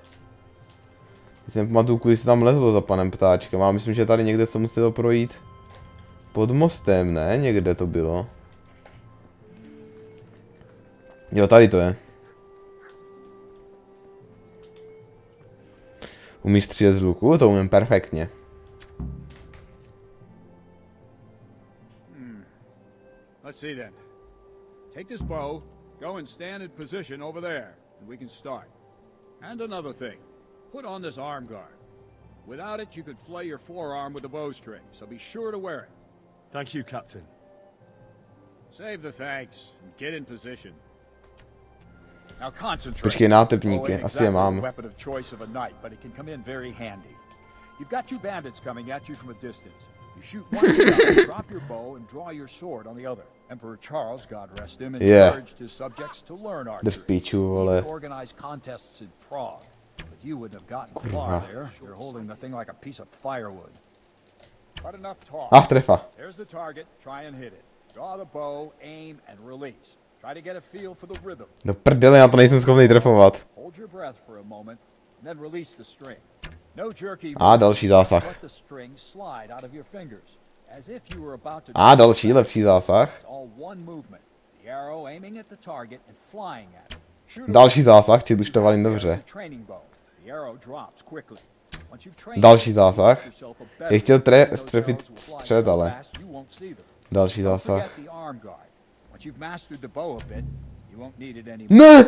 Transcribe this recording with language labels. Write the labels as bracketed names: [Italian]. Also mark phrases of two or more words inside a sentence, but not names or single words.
[Czech] Já jsem pamatuju, kudy se tam lezlo za panem ptáčkem, a myslím, že tady někde se muselo projít pod mostem, ne? Někde to bylo. Jo, tady to je. Umíš střílet z luku? To umím perfektně. [English] Let's see then. Take this bow, go and stand in position over there, and we can start. And another thing, put on this arm guard. Without it, you could flay your forearm with a bowstring, so be sure to wear it. Thank you, Captain. Save the thanks and get in position. Now concentrate. [Czech] Počkej, nátepníky, asi je mám. [English] Weapon of choice of a knight, but it can come in very handy. You've got two bandits coming at you from a distance. You shoot one down, drop your bow, and draw your sword on the other. Emperor Charles, God rest him, encouraged his subjects to learn archery. He organized contests in Prague, but you wouldn't have gotten far there. You're holding the thing like a piece of firewood. But enough talk. [Czech] Trefa. [English] There's the target. Try and hit it. Draw the bow, aim, and release. Try to get a feel for the rhythm. [Czech] Do prdele, já to nejsem schopný trefovat. [English] Hold your breath for a moment, and then release the string. No jerky. [Czech] Další zásah. [English] Let the string slide out of your fingers, as if you were about to. [Czech] Další, lepší zásah. [English] All one movement. The arrow aiming at the target and flying at it. [Czech] Další zásah, či už to valím dobře. Další zásah. Já chtěl strefit střed, ale... Další zásah. Ne!